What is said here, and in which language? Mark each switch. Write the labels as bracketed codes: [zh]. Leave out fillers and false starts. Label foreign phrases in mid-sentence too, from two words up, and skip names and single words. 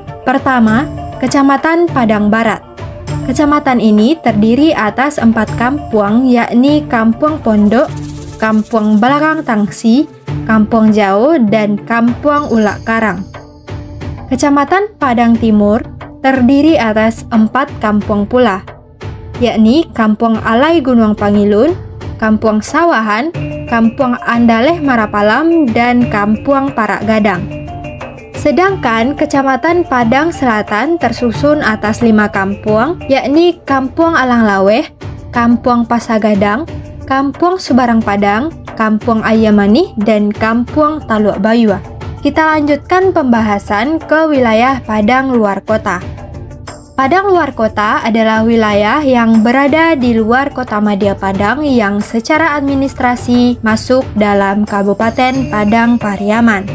[id] Pertama, Kecamatan Padang Barat. Kecamatan ini terdiri atas 4 kampung, yakni Kampung Pondok, Kampung Belakang Tangsi, Kampung Jauh, dan Kampung Ulak Karang. Kecamatan Padang Timur terdiri atas 4 kampung pula, yakni Kampung Alai Gunung Pangilun, Kampung Sawahan, Kampung Andaleh Marapalam, dan Kampung Parak Gadang. Sedangkan Kecamatan Padang Selatan tersusun atas 5 kampung, yakni Kampung Alang Laweh, Kampung Pasagadang, Kampung Subarang Padang, Kampung Ayamani, dan Kampung Taluk Bayua. Kita lanjutkan pembahasan ke wilayah Padang luar kota. Padang luar kota adalah wilayah yang berada di luar kota Madya Padang yang secara administrasi masuk dalam Kabupaten Padang Pariaman.